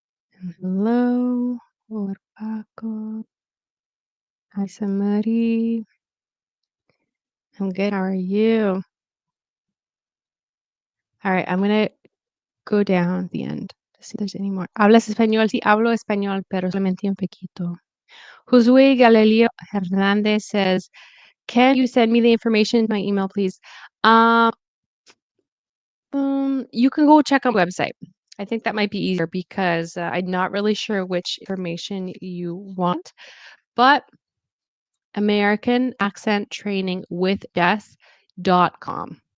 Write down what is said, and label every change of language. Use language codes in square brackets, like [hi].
[en] Hello, hola Paco. Hi, Samari. I'm good. How are you? All right, I'm gonna go down at the end to see if there's any more. [es] ¿Hablas español? Sí, hablo español, pero solamente un poquito. [en] Josue Galileo Hernandez says, "Can you send me the information to my email, please?" Um, You can go check out the website. I think that might be easier because I'm not really sure which information you want, but American Accent Training with Jess.com.